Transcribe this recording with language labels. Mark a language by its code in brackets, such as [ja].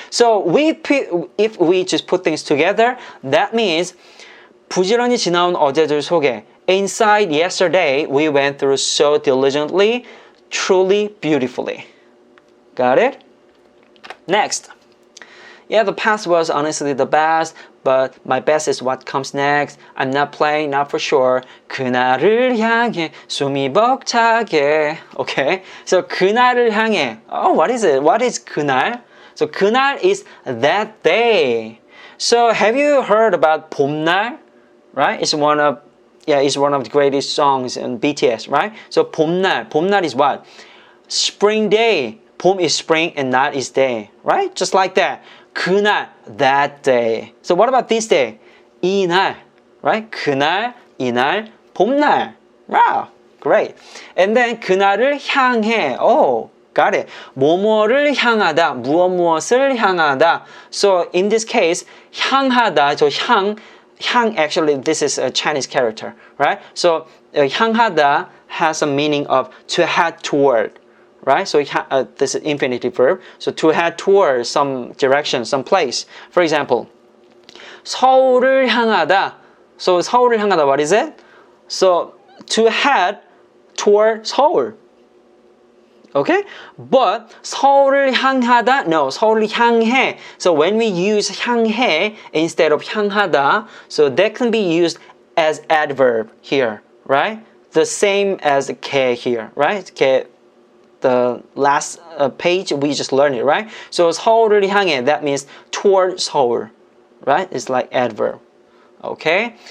[en] So if we just put things together, that means [ko] 부지런히 지나온 어제들 소개. [en] Inside yesterday, we went through so diligently, truly beautifully. Got it? Next. Yeah, the past was honestly the best, but my best is what comes next. I'm not playing, not for sure. [ko] 그날을 향해 숨이 벅차게. [en] Okay, so [ko] 그날을 향해. [en] Oh, what is it? What is 그날? So 그날 is that day. So have you heard about 봄날? Right? It's one of the greatest songs in BTS, right? So 봄날 is what? Spring day. 봄 is spring and 날 is day, right? Just like that. 그날, that day. So what about this day? [ko] 이날, right? 그날, 이날, 봄날. [en] Wow, great. And then [ko] 그날을 향해. [en] Oh, got it. [ko] 뭐뭐를 향하다, 무엇을 향하다. [en] So in this case, 향하다. So 향 actually this is a Chinese character, right? So 향하다 has a meaning of to head toward, right? So this is infinitive verb. So to head toward some direction, some place. For example, [ko] 서울을 향하다. [en] So [ko] 서울을 향하다, [en] what is it? So to head toward Seoul. Okay? [ko] But 서울을 향하다, no, 서울을 향해. [en] So when we use 향해 instead of 향하다, so that can be used as adverb here, right? The same as 게 here, right? 게, the last page we just learned it, right? So [ko] 서울을 향해, [en] that means toward Seoul, right? It's like adverb. Okay?